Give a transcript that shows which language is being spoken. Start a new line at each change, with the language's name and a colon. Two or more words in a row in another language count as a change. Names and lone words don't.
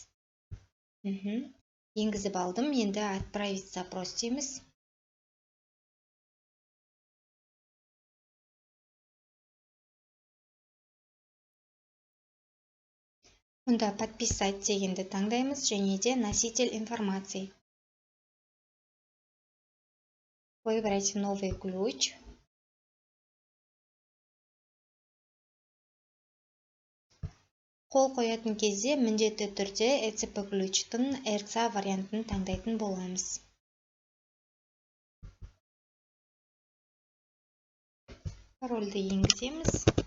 Kazakh: Енгізіп алдым, енді
Russian: отправить запрос
Kazakh: дейміз. Мұнда подписать дегенді таңдаймыз, және де
Russian: носитель информации. Выбрать новый ключ.
Kazakh: Қол қоятын кезде міндетті түрде ЭЦП ключтың РЦА вариантын таңдайтын боламыз. Парольді енгіземіз.